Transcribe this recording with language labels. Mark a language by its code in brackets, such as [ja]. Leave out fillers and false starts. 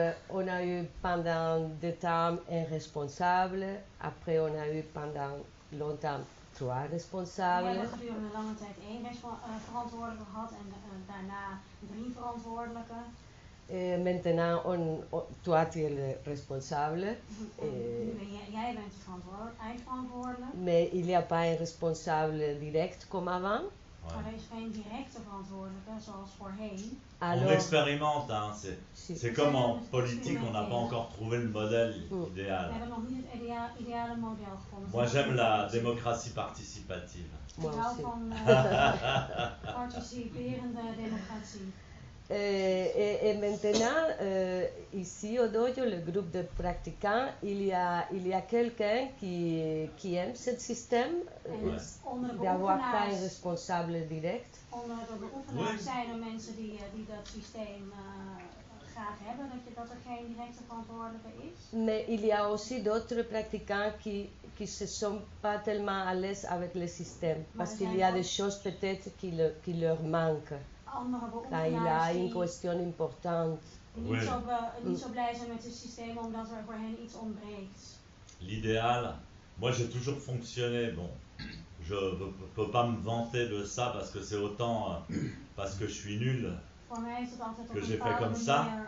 [fr] On a eu pendant des temps un responsable, après on a eu pendant longtemps 3 responsables. [nl] We hebben gedurende lange tijd 1 verantwoordelijke gehad en daarna 3 verantwoordelijken. [fr] Maintenant, toi tu es le responsable. [nl] Jij bent eindverantwoordelijk. [fr] Mais il n'y a pas un responsable direct comme avant. [nl] Maar er is geen directe verantwoordelijke zoals voorheen. [fr] On expérimente, hein. C'est comme en politique, on n'a pas encore trouvé le modèle idéal. [nl] We hebben nog niet het ideale model gevonden. [fr] Moi j'aime la démocratie participative. [nl] Ik hou van participerende democratie. [fr] Et maintenant, ici au dojo, le groupe de pratiquants, il y a quelqu'un qui aime ce système d'avoir pas un responsable direct. [nl] Onder de beoefenaars zijn er mensen die dat systeem graag hebben, dat er geen directe verantwoordelijke is. [fr] Mais il y a aussi d'autres pratiquants qui se sont pas tellement à l'aise avec le système, parce qu'il y a des choses peut-être qui leur manquent. Quand il y a une question importante. [nl] Niet zo blij zijn met het systeem omdat er voor hen iets ontbreekt. [fr] L'idéal, moi j'ai toujours fonctionné, bon, je ne peux pas me vanter de ça parce que c'est autant parce que je suis nul que j'ai fait comme ça.